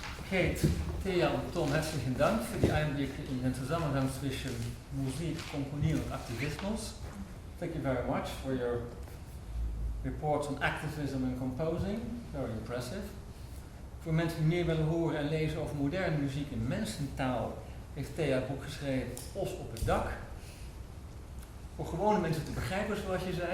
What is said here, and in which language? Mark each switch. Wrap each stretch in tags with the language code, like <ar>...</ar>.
<de>Kate, Thea und Tom, herzlichen Dank für die Einblicke in den Zusammenhang zwischen Musik, Komponieren und Aktivismus.</de> <en>Thank you very much for your reports on activism and composing. Very impressive.</en> <nl>Voor mensen die meer willen horen en lezen over moderne muziek in mensentaal, heeft Thea het boek geschreven Os op het dak. Voor gewone mensen te begrijpen, zoals je zei.</nl>